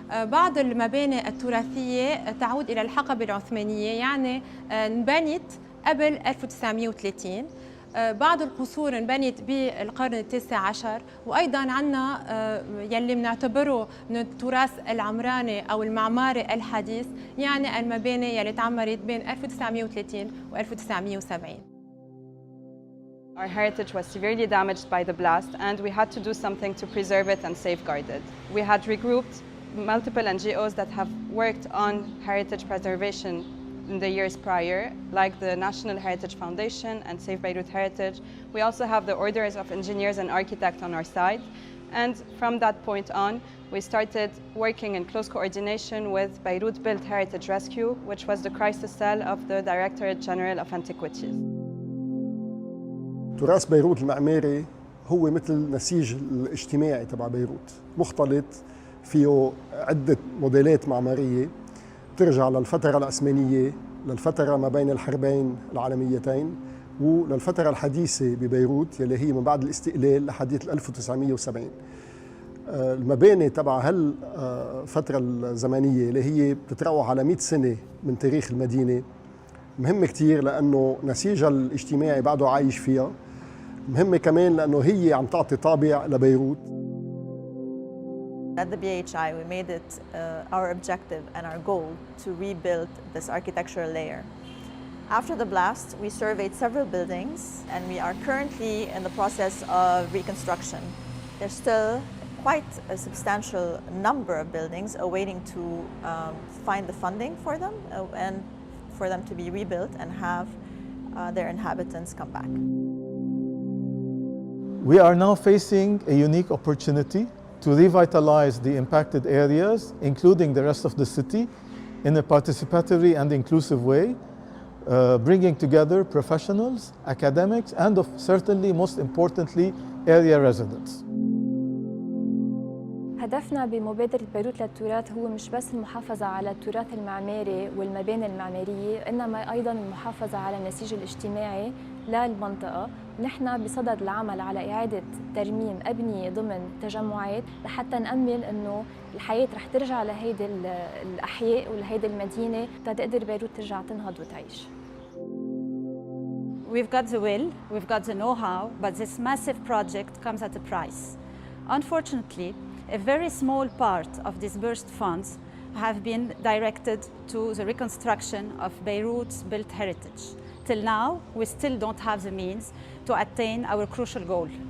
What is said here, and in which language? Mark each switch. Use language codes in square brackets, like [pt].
[ar] بعض المباني التراثية تعود إلى الحقبة العثمانية، يعني انبنت قبل 1930. بعض القصور انبنت بالقرن التاسع عشر، وأيضاً عنا يلي بنعتبره من التراث العمراني أو المعماري الحديث، يعني المباني يلي تعمرت بين 1930 و 1970. [en] Our heritage was severely damaged by the blast, and we had to do something to preserve it and safeguard it. We had regrouped multiple NGOs that have worked on heritage preservation in the years prior, like the National Heritage Foundation and Save Beirut Heritage. We also have the orders of engineers and architects on our side. And from that point on, we started working in close coordination with Beirut Built Heritage Rescue, which was the crisis cell of the Directorate General of Antiquities. [ar] تراث بيروت المعماري هو مثل نسيج الاجتماعي تبع بيروت، مختلط فيه عدة موديلات معمارية ترجع للفترة العثمانية، للفترة ما بين الحربين العالميتين، وللفترة الحديثة ببيروت يلي هي من بعد الاستقلال لحديث 1970. المباني تبع هالفترة الزمنية اللي هي بتتراوح على 100 سنة من تاريخ المدينة مهمة كتير، لأنه نسيجها الاجتماعي بعده عايش فيها. مهمة كمان لأنه هي عم تعطي طابع لبيروت. [en] At the BHI, we made it our objective and our goal to rebuild this architectural layer. After the blast, we surveyed several buildings, and we are currently in the process of reconstruction. There's still quite a substantial number of buildings awaiting to find the funding for them and for them to be rebuilt and have their inhabitants come back. We are now facing a unique opportunity to revitalize the impacted areas, including the rest of the city, in a participatory and inclusive way, bringing together professionals, academics, and certainly, most importantly, area residents. [ar] هدفنا بمبادرة بيروت للتراث هو مش بس المحافظة على التراث المعماري والمباني المعمارية، إنما أيضاً المحافظة على النسيج الاجتماعي للمنطقة. نحن بصدد العمل على إعادة ترميم أبنية ضمن تجمعات لحتى نأمل إنه الحياة رح ترجع لهيدي الأحياء ولهيدي المدينة تقدر بيروت ترجع تنهض وتعيش. [en] We've got the will, we've got the know-how, but this massive project comes at a price. Unfortunately, a very small part of disbursed funds have been directed to the reconstruction of Beirut's built heritage. Till now, we still don't have the means to attain our crucial goal.